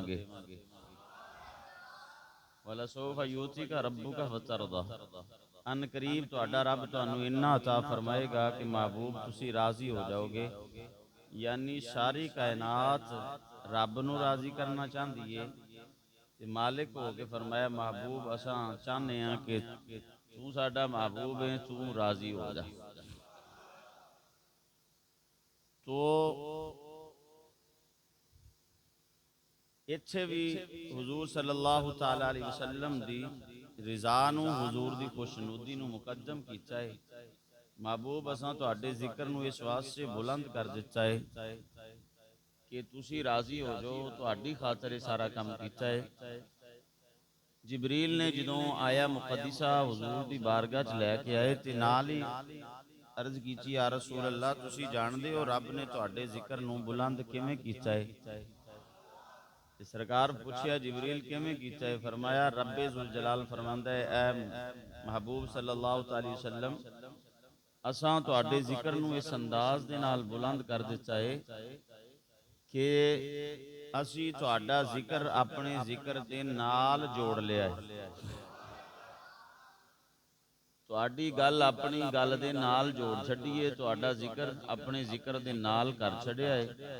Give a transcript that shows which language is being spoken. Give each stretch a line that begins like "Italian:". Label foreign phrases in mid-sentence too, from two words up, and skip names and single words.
Punjabi: دیواں گے.
Arabic: ولسوف يعطيك ربك فترضى,
Punjabi: عنقریب تہاڈا رب تہانوں انا عطا فرمائے گا کہ محبوب تسی راضی ہو جاؤ گے. یعنی ساری کائنات رب نوں راضی کرنا چاہتی ہے تے مالک ہو کے فرمایا محبوب اساں چاہتے ہیں کہ تو ساڈا محبوب ہے، تو راضی ہو جا. تو اتھے بھی حضور
Arabic: صلى الله تعالى عليه وسلم
Punjabi: دی رضا نوں، حضور دی خوشنودی نوں مقدم کیتا ہے. محبوب اساں تہاڈے ذکر نوں اس واسطے بلند کر دتا ہے کہ تسی راضی ہو جاؤ، تہاڈی خاطر یہ سارا کم کیتا ہے. جبریل نے جدوں آیا مقدسہ حضور دی بارگاہ چ لے کے آئے تے نال ہی عرض کیتی,
Arabic: يا رسول الله
Punjabi: تسی جاندے ہو رب نے تہاڈے ذکر نوں بلند کیویں کیتا ہے? تے سرکار پچھیا جبریل کیویں کیتا ہے? فرمایا ربِ ذوالجلال فرماندا ہے، اے محبوب
Arabic: صلى الله عليه وسلم
Punjabi: اساں تہاڈے ذکر نوں اس انداز دے نال بلند کر دتا ہے کہ اسی تہاڈا ذکر اپنے ذکر دے نال جوڑ لیا ہے. تہاڈی گل اپنی گل دے نال جوڑ چھڈی ہے، تہاڈا ذکر اپنے ذکر دے نال کر چھڈیا ہے.